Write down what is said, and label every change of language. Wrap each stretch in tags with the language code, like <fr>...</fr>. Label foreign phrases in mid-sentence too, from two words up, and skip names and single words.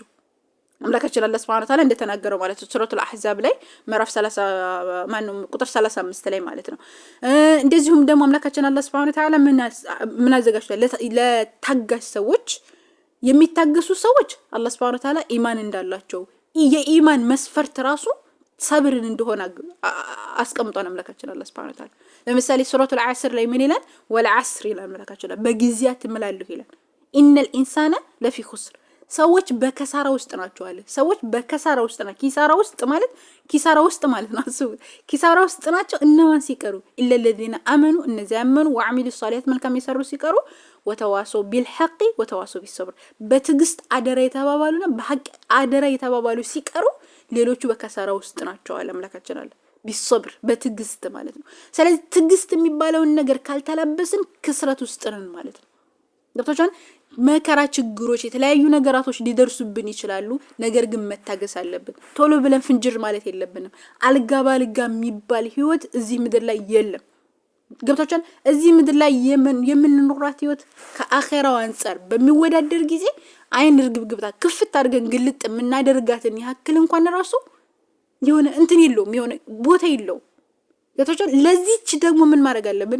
<am>አምላካችን አላህ</am> <ar>Subhanahu Wa Ta'ala</ar> <am>እንደተናገረው ማለት ነው ሱረቱል አህዛብ ላይ ምዕራፍ 30 ቁጥር 35 ላይ ማለት ነው። እንደዚሁም ደግሞ አምላካችን አላህ</am> <ar>Subhanahu Wa Ta'ala</ar> <am>ምን አዘጋጅቷል ለታጋሽ ሰዎች የሚታገሱ ሰዎች አላህ</am> <ar>Subhanahu Wa Ta'ala</ar> <am>ኢማን እንዳላቸው የኢማን መስፈርት ራሱ ሰብርን እንደሆነ አስቀምጧል አምላካችን አላህ</am> <ar>Subhanahu Wa Ta'ala።</ar> <am>ለምሳሌ ሱረቱል ዓስር ላይ ምን ይላል? ወልዓስር ይላል አምላካችን በጊዜያት ምላሉ ይላል</am> <ar>إن الإنسان لفي خسر</ar> <am>ሰዎች በከሳራ ውስጥ ናቸው አለ። ሰዎች በከሳራ ውስጥ ናቸው። ኪሳራ ውስጥ ማለት ነው። አስቡት ኪሳራ ውስጥ ናቸው እነማን ሲቀሩ</am> <ar>إلا الذين</ar> <am>امنوا እነዚያ ያመኑ</am> <ar>وعملوا الصالحات</ar> <am>መልካም የሰሩ ሲቀሩ</am> <ar>وتواصوا بالحق وتواصوا بالصبر</ar> <am>በትግስት አደራ የተባባሉና በሐቅ አደራ የተባባሉ ሲቀሩ ሌሎቹ በከሳራ ውስጥ ናቸው አለ አምላካችን አለ بالصبر በትግስት ማለት ነው። ስለዚህ ትግስት የሚባለውን ነገር ካልተላበስን ክስረት ውስጥ ነን ማለት ነው። ገብቶቻን መከራ ችግሮች የተለያዩ ነገራቶች ሊደርሱብን ይችላሉ። ነገር ግን መታገስ አለብን። ቶሎ ብለን ፍንጅር ማለት የለብንም። አልጋ ባልጋ የሚባል ህይወት እዚህ ምድር ላይ የለም። ገብቶቻን እዚህ ምድር ላይ የምንኖራት ህይወት ከአኺራው አንፃር በሚወዳደር ጊዜ አይን ርግብግብታ ክፍት አድርገን ግልጥ የምናደርጋትን ያክል እንኳን ራሱ የሆነ እንትን የለውም የሆነ ቦታ የለውም። ገብቶቻን ለዚህች ደግሞ ምን ማድረግ አለብን?</am>